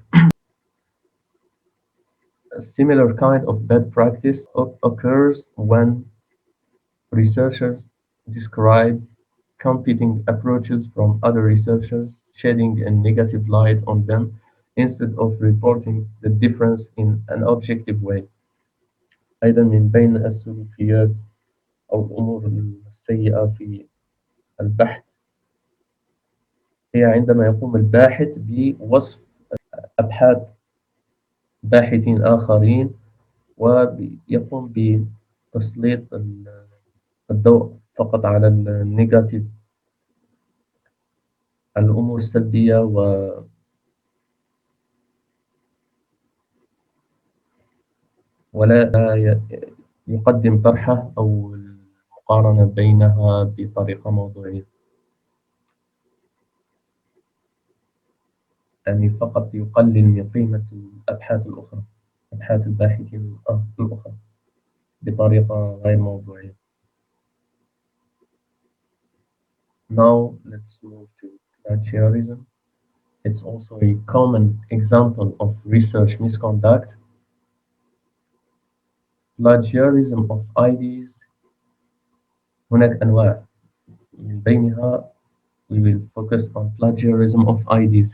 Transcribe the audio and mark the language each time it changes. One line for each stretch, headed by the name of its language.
English: أو a similar kind of bad practice occurs when researchers describe competing approaches from other researchers, shedding a negative light on them instead of reporting the difference in an objective way.
Arabic: أيضا من بين السلوكيات أو الأمور السيئة في البحث هي عندما يقوم الباحث بوصف أبحاث باحثين آخرين، ويقوم بتسليط الضوء فقط على النيجاتيف، على الأمور السلبية، ولا يقدم طرحه أو المقارنة بينها بطريقة موضوعية. يعني فقط يقلل من قيمة الأبحاث الأخرى، أبحاث الباحثين الأخرى بطريقة غير موضوعية.
English: Now let's move to plagiarism. It's also a common example of research misconduct. Plagiarism of ideas.
Arabic: هناك أنواع، من بينها
English: we will focus on plagiarism of ideas.